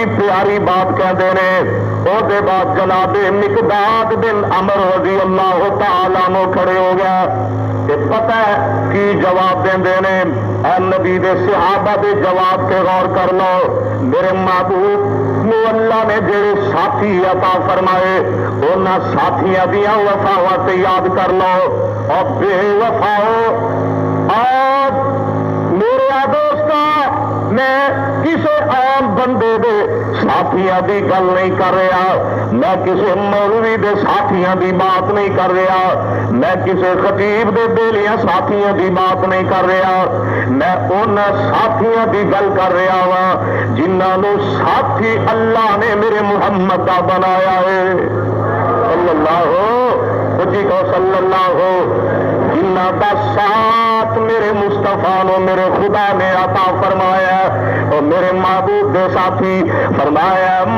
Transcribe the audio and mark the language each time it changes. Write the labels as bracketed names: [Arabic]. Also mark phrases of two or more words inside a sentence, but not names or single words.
[Punjabi] پیاری بات کہتے ہیں اور دے بعد جناب مقداد بن عمر [Arabic] رضی اللہ تعالیٰ عنہ [Punjabi] کھڑے ہو گئے پتہ ہے کی جواب دے اے نبی دے صحابہ دے جواب کے غور کر لو میرے محبوب نو اللہ نے جڑے ساتھی عطا فرمائے انہاں ساتھیاں دیاں وفاواں تے یاد کر لو اور بے وفاؤ اور میرے دوستا میں کسی عام بندے دے ساتھیاں دی گل نہیں کر رہا میں کسی مولوی دے ساتھیاں دی بات نہیں کر رہا میں کسی خطیب دے بیلیاں ساتھیاں دی بات نہیں کر رہا میں ان ساتھیاں دی گل کر رہا ہاں جنہاں نو ساتھی اللہ نے میرے محمد دا بنایا ہے [Arabic] صلی اللہ صلی اللہ [Punjabi] جنہ کا ساتھ میرے مصطفیٰ نو میرے خدا نے عطا فرمایا اور میرے محبوب کے ساتھی فرمایا